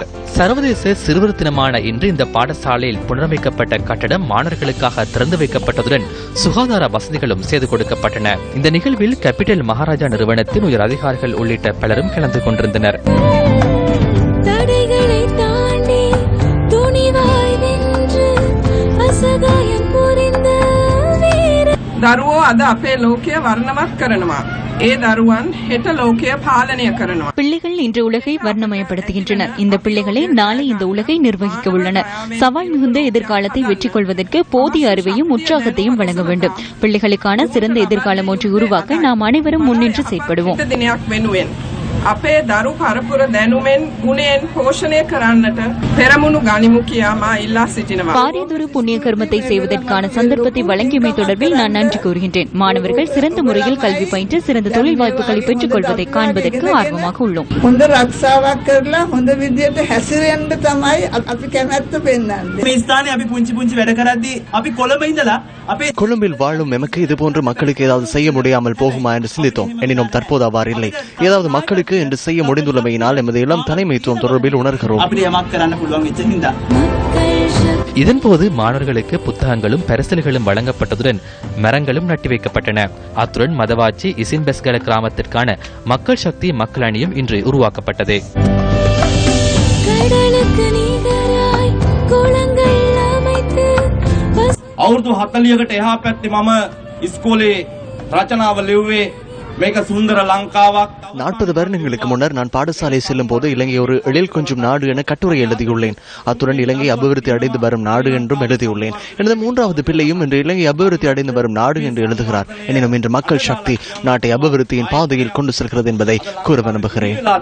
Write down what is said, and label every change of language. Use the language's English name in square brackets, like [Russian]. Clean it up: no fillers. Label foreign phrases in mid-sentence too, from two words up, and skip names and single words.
[Tamil] சர்வதேச சிறுவர் தினமான இன்று இந்த பாடசாலையில் புனரமைக்கப்பட்ட கட்டடம் மாணவர்களுக்காக திறந்து வைக்கப்பட்டதுடன் சுகாதார வசதிகளும் செய்து கொடுக்கப்பட்டன. இந்த நிகழ்வில் கேபிட்டல் மகாராஜா நிறுவனத்தின் உயர் அதிகாரிகள் உள்ளிட்ட பலரும் கலந்து கொண்டிருந்தனர். தடைகளை தாண்டி துணிவாய் வென்று [Sinhala] දරුවෝ අද අපේ ලෝකය වර්ණවත් කරනවා. ඒ දරුවන් හෙට ලෝකය පාලනය කරනවා. [Tamil] பிள்ளைகள் இன்று உலகை வர்ணமயப்படுத்துகின்றனர். இந்த பிள்ளைகளே நாளை இந்த உலகை நிர்வகிக்க உள்ளனர். சவால் மிகுந்த எதிர்காலத்தை வெற்றி கொள்வதற்கு போதிய அறிவையும் உற்சாகத்தையும் வழங்க வேண்டும். பிள்ளைகளுக்கான சிறந்த எதிர்காலம் ஒன்றை உருவாக்க நாம் அனைவரும் முன்னின்று செயற்படுவோம். [Sinhala] අපේ දරු පරපුර දැනුමෙන් ගුණයෙන් පෝෂණය කරන්නට පෙරමුණු ගනිමු කියා මා ඉල්ලා සිටිනවා. [Tamil] பாரியதொரு புண்ணிய கர்மத்தை செய்வதற்கான சந்தர்ப்பத்தை வழங்கியமை தொடர்பில் நான் நன்றி கூறுகின்றேன். மாணவர்கள் சிறந்த முறையில் கல்வி பயின்று சிறந்த தொழில் வாய்ப்புகளை பெற்றுக் கொள்வதை காண்பதற்கு ஆர்வமாக உள்ளோம். [Sinhala] හොඳ රක්ෂාවක් කරලා හොඳ විදියට හැසිරෙන්න තමයි අපි කැමැත්ත පෙන්වන්නේ. මේ ස්ථානේ අපි පුංචි පුංචි වැඩ කරද්දී අපි කොළඹ ඉඳලා අපේ [Tamil] கொழும்பில் வாழும் எமக்கு இதுபோன்று மக்களுக்கு ஏதாவது செய்ய முடியாமல் போகுமா என்று சிந்தித்தோம். எனினும் தற்போது அவ்வாறு இல்லை. ஏதாவது மக்களுக்கு என்று செய்ய முடிந்துள்ளமையினால் எமது இளம் தலைமைத்துவம் தொடர்பில் உணர்கிறோம். இதன்போது மாணவர்களுக்கு புத்தகங்களும் பரிசல்களும் வழங்கப்பட்டதுடன் மரங்களும் நட்டி வைக்கப்பட்டன. அத்துடன் மதவாச்சி இசின்பெஸ்கல கிராமத்திற்கான மக்கள் சக்தி மக்கள் அணியும் இன்று உருவாக்கப்பட்டது. [Sinhala] අවුරුදු 40කට එහා පැත්තේ මම ඉස්කෝලේ රචනාව ලිව්වේ මේක සුන්දර ලංකාවක්. [Tamil] 40 வருடங்களுக்கு முன்னர் நான் பாடசாலை செல்லும் போது இலங்கை ஒரு எழில் கொஞ்சம் நாடு என கட்டுரை எழுதியுள்ளேன். அத்துடன் இலங்கை அபிவிருத்தி அடைந்து வரும் நாடு என்றும் எழுதியுள்ளேன். எனது 3வது பிள்ளையும் இன்று இலங்கை அபிவிருத்தி அடைந்து வரும் நாடு என்று எழுதுகிறார். எனினும் இன்று மக்கள் சக்தி நாட்டை அபிவிருத்தியின் பாதையில் கொண்டு செல்கிறது என்பதை கூற விரும்புகிறேன்.